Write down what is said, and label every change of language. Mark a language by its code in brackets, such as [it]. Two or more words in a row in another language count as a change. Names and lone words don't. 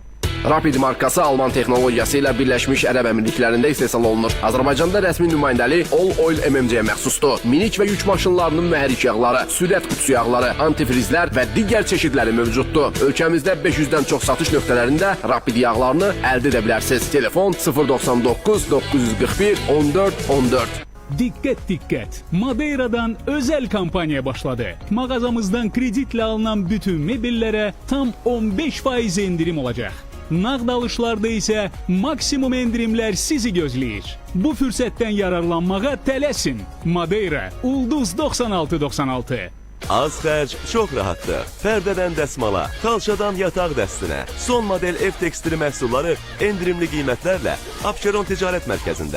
[az] Rapid markası Alman texnologiyası ilə Birləşmiş Ərəb Əmirliklərində istehsal olunur. Azərbaycanda rəsmi nümayəndəlik All Oil MMC-yə məxsusdur. Minik və yük maşınlarının mühərrik yağları, sürət qutusu yağları, antifrizlər və digər çeşidləri mövcuddur. Ölkəmizdə 500-dən çox satış nöqtələrində Rapid yağlarını əldə edə bilərsiniz. Telefon 099 941 14 14. [tr] Dikkat! Madeira'dan özel kampanya başladı. Mağazamızdan kreditle alınan bütün mebellere tam 15% indirim olacak. [az] Nağd alışlarda ise maksimum indirimler sizi gözləyir. Bu fürsətten yararlanmağa tələsin. Madeira, Ulduz 9696. Az xərc çox rahatdır. Pərdədən dəsmala, xalçadan yataq dəstinə, son model ev tekstili məhsulları endirimli qiymətlərlə Abşeron Ticarət Mərkəzində.